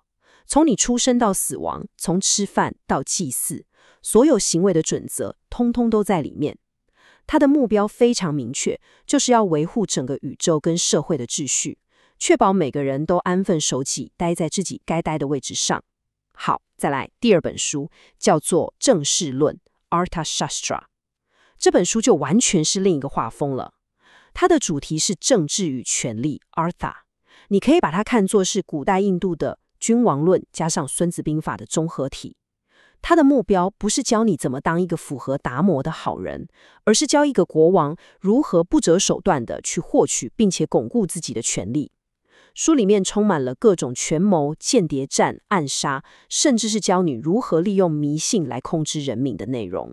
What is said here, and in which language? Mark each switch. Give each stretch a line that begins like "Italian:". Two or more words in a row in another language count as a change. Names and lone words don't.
Chinese: 從你出生到死亡，從吃飯到祭祀，所有行為的準則，通通都在裡面。它的目標非常明確，就是要維護整個宇宙跟社會的秩序，確保每個人都安分守己，待在自己該待的位置上。好，再來第2本書，叫做《政事論》（Arthashastra）。這本書就完全是另一個畫風了。它的主題是政治與權力 （Artha）。你可以把它看作是古代印度的君王論加上孫子兵法的綜合體。它的目標不是教你怎麼當一個符合達摩的好人，而是教一個國王如何不擇手段地去獲取並且鞏固自己的權力。書裡面充滿了各種權謀、間諜戰、暗殺，甚至是教你如何利用迷信來控制人民的內容。